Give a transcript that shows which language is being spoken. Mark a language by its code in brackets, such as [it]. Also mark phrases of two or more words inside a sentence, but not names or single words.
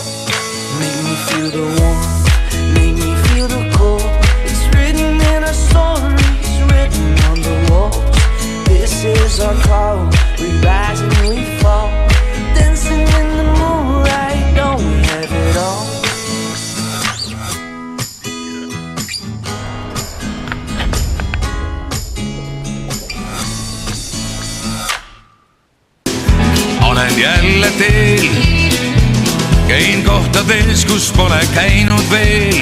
[en] Make me feel the warmth, make me feel the cold. It's written in our stories, written on the walls. This is our call, we rise and we fall. Dancing in the moonlight, don't we have it all? [et] Olen jälle teel, käin kohtades, kus pole käinud veel.